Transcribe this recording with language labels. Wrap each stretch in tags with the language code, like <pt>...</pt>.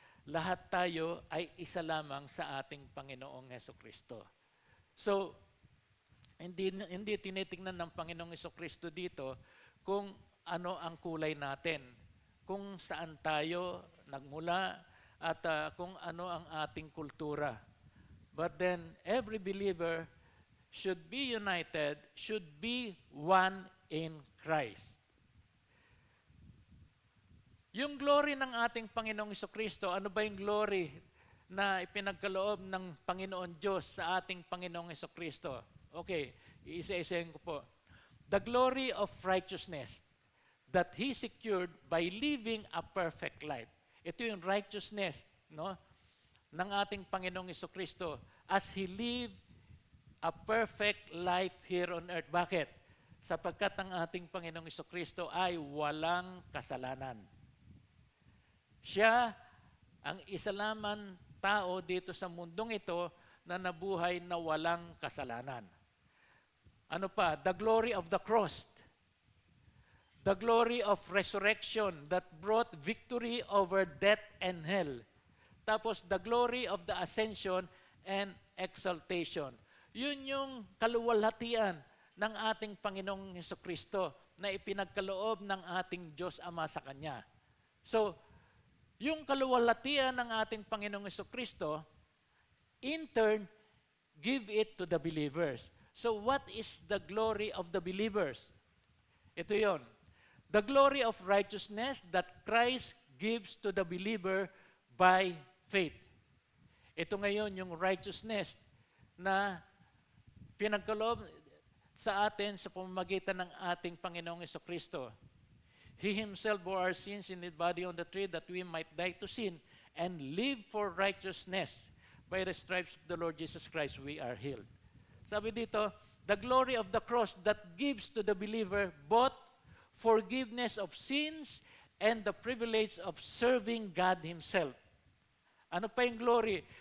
<tl>Lahat tayo ay isa lamang sa ating Panginoong Hesukristo. So, hindi tinitingnan ng Panginoong Hesukristo dito kung ano ang kulay natin, kung saan tayo nagmula, at kung ano ang ating kultura.</tl> <en>But then, every believer should be united, should be one in Christ.</en> <tl>Yung glory ng ating Panginoong Hesukristo, ano ba yung glory na ipinagkaloob ng Panginoon Diyos sa ating Panginoong Hesukristo? Okay, iisa-isahin ko po.</tl> <en>The glory of righteousness that He secured by living a perfect life.</en> <tl>Ito yung</tl> <en>righteousness,</en> <tl>no, ng ating Panginoong Hesukristo</tl> <en>as He lived a perfect life here on earth.</en> <tl>Bakit? Sapagkat ang ating Panginoong Hesukristo ay walang kasalanan. Siya ang isa lamang tao dito sa mundong ito na nabuhay na walang kasalanan. Ano pa?</tl> <en>The glory of the cross. The glory of resurrection that brought victory over death and hell. Tapos the glory of the ascension and exaltation.</en> <tl>Yun yung kaluwalhatian ng ating Panginoong Hesukristo na ipinagkaloob ng ating Diyos Ama sa Kanya.</tl> <en>So,</en> <tl>yung kaluwalhatian ng ating Panginoong Hesukristo,</tl> <en>in turn, give it to the believers. So, what is the glory of the believers?</en> <tl>Ito yon.</tl> <en>The glory of righteousness that Christ gives to the believer by faith.</en> <tl>Ito ngayon yung righteousness na pinagkaloob sa atin sa pamamagitan ng ating Panginoong Hesukristo.</tl> <en>He Himself bore our sins in His body on the tree that we might die to sin and live for righteousness. By the stripes of the Lord Jesus Christ, we are healed.</en> <tl>Sabi dito,</tl> <en>the glory of the cross that gives to the believer both forgiveness of sins and the privilege of serving God Himself.</en> <tl>Ano pa yung</tl> <en>glory?</en>